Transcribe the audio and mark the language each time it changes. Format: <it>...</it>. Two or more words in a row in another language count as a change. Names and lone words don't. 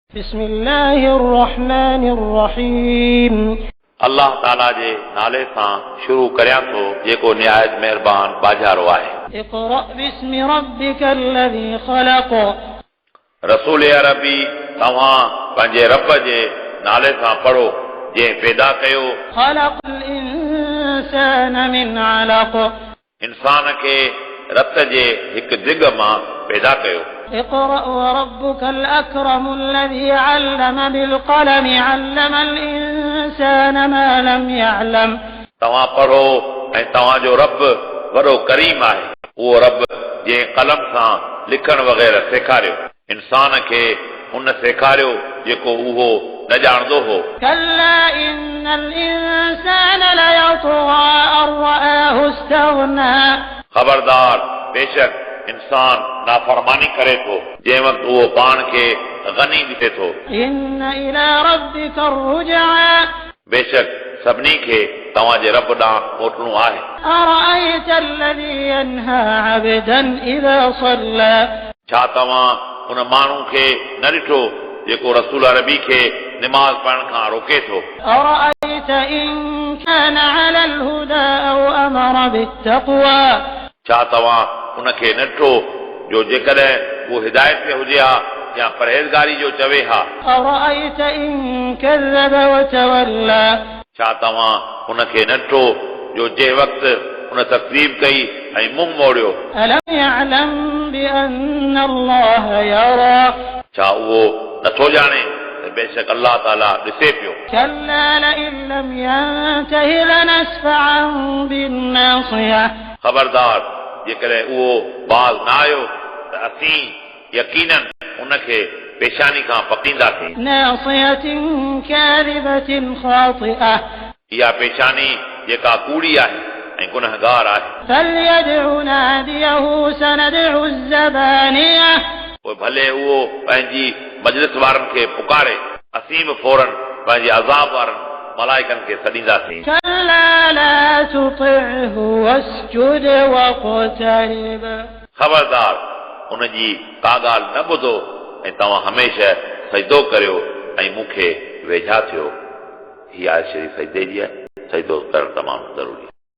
<ar>بسم الله الرحمن الرحيم</ar> <sd>अल्लाह ताला जे नाले सां शुरू करियां थो जेको निहायत महिरबान बाजारो आहे।</sd> <ar>اقرأ باسم ربك الذي خلق</ar> <sd>रसूल अरबी तव्हां पंहिंजे रब जे नाले सां पढ़ो जंहिं पैदा कयो</sd> <ar>خلق الإنسان من علق</ar> <sd>इंसान खे रत जे हिकु दिग मां पैदा कयो।</sd> <ar>اقرأ وربك الأكرم الذي علم بالقلم علم الإنسان ما لم يعلم</ar> <sd>तव्हां पढ़ो ऐं तव्हांजो रब वॾो करीम आहे उहो रब जंहिं कलम सां लिखण वग़ैरह सेखारियो इंसान खे हुन सेखारियो जेको उहो न ॼाणंदो हो।</sd> <ar>كلا إن الإنسان ليطغى أن رآه استغنى</ar> <sd>ख़बरदार बेशक इंसान नाफरमानी करे थो जंहिं वक़्तु उहो पाण खे गनी ॾिसे थो।</sd> <ar>إن إلى ربك الرجعى</ar> <sd>बेशक सभिनी खे तव्हांजे रब ॾांहुं मोटणो आहे।</sd> <ar>أرأيت الذي ينهى عبدا إذا صلى</ar> <sd>छा तव्हां उन माण्हू खे न ॾिठो जेको रसूल अरबी खे निमाज़ पढ़ण खां रोके थो।</sd> <ar>أرأيت إن كان على الهدى أو أمر بالتقوى</ar> <sd>छा तव्हां उन खे न ॾिठो जो जेकॾहिं उहो हिदायत ते हुजे हा या परहेज़गारी जो चवे हा।</sd> <ar>أرأيت إن كذب وتولى</ar> <sd>छा तव्हां उन खे न ॾिठो जो जंहिं वक़्तु उन तकलीफ़ कई ऐं मुंहुं मोड़ियो।</sd> <ar>ألم يعلم بأن الله يرى</ar> <sd>छा उहो नथो ॼाणे त बेशक अल्लाह ताला ॾिसे पियो।</sd> <ar>كلا لئن لم ينته لنسفعا بالناصية</ar> <sd>ख़बरदार जेकॾहिं उहो बाज़ न आयो त असीं यकीनन उन खे पेशानी खां पकींदासीं।</sd> <ar>ناصية كاذبة خاطئة</ar> <sd>इहा पेशानी जेका कूड़ी आहे ऐं गुनहगार आहे।</sd> <ar>فليدع ناديه سندع الزبانية</ar> <sd>पोइ भले उहो पंहिंजी मजलिस वारनि खे पुकारे असीं बि फौरन पंहिंजे अज़ाब वारनि मलाइकनि खे सॾींदासीं।</sd> <ar>كلا لا تطعه واسجد واقترب</ar> <sd>ख़बरदार उनजी का ॻाल्हि न ॿुधो ऐं तव्हां हमेशह सजदो करियो ऐं मूंखे वेझा थियो। हीअ आहे शरीफ़ सजदे जी आहे, सजदो करणु तमामु ज़रूरी आहे।</sd>